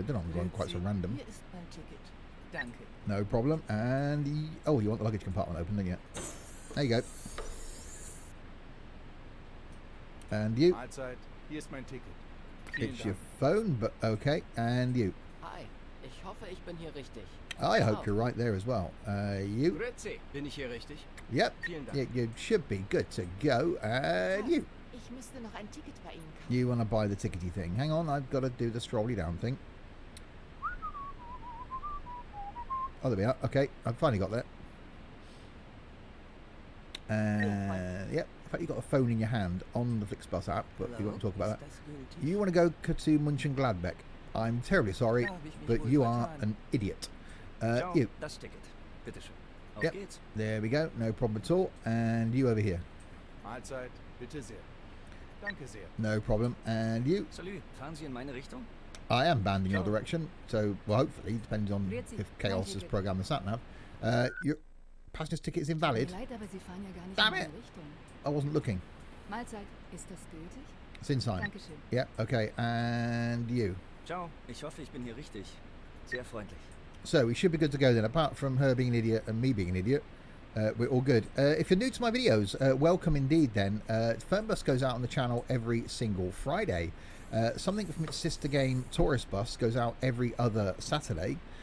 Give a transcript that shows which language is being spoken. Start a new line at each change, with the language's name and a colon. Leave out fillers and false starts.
English: I don't know, I'm going quite so random.
German: Hier ist mein Ticket. Danke.
English: No problem. And oh, you want the luggage compartment open, don't you? There you go. And you.
German: Mahlzeit, hier ist mein Ticket.
English: It's your phone, but okay. And you.
German: Hi, ich hoffe, ich bin hier richtig.
English: I hope you're right there as well. You.
German: Grüezi. Bin ich hier richtig?
English: Yep.
German: Vielen Dank.
English: You should be good to go. And you.
German: Ich müsste noch ein Ticket bei Ihnen kaufen.
English: You want to buy the tickety thing. Hang on, I've got to do the strolly down thing. Oh, there we are. Okay, I've finally got that. Yep. In fact, you've got a phone in your hand on the Flixbus app, but we won't talk about that. You want to go to Mönchengladbach. I'm terribly sorry, but you are an idiot.
Italian: Ciao,
English: You.
German: das Ticket. Bitte schön. Auf
English: Yep.
German: geht's.
English: There we go. No problem at all. And you over here.
German: Mahlzeit, bitte sehr. Danke sehr.
English: No problem. And you.
German: Salut, fahren Sie in meine Richtung?
English: I am bound in your direction. So, well, hopefully, depends on if Chaos has programmed the sat nav. Your passenger's ticket is invalid.
German: Leid, aber Sie fahren ja gar nicht
English: Damn in it.
German: meine Richtung.
English: I wasn't looking.
German: Mahlzeit, ist das gültig? Sinsheim. Dankeschön.
English: Yeah, okay. And you.
German: Ciao, ich hoffe, ich bin hier richtig. Sehr freundlich.
English: So we should be good to go then. Apart from her being an idiot and me being an idiot, we're all good. If you're new to my videos, welcome indeed then. Fernbus goes out on the channel every single Friday. Something from its sister game, Tourist Bus, goes out every other Saturday.